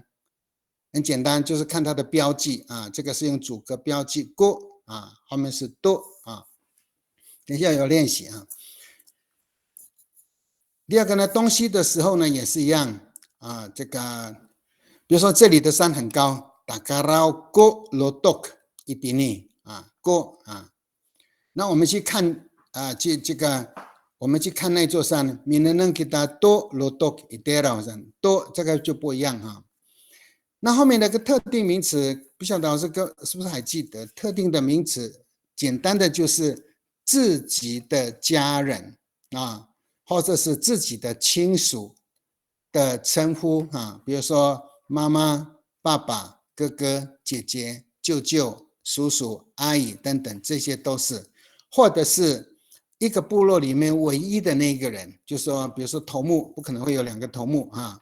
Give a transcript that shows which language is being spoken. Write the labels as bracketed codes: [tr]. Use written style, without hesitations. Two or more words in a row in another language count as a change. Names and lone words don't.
[zh] 很简单，就是看它的标记啊，这个是用主格标记 go 啊，后面是 do 啊。等一下有练习啊。第二个呢，东西的时候呢也是一样啊，这个比如说这里的山很高 ， [ami] Takarau go lodok idini [zh] 啊 ，go 啊，那我们去看啊，这个我们去看那座山 ， [ami] Minenang kita do lodok iderau [zh] 山 ，do 这个就不一样哈。那后面那个特定名词，不晓得老师是不是还记得？特定的名词，简单的就是自己的家人啊，或者是自己的亲属的称呼啊，比如说妈妈、爸爸、哥哥、姐姐、舅舅、叔叔、阿姨等等，这些都是，或者是一个部落里面唯一的那一个人，就说，比如说头目，不可能会有2个头目啊。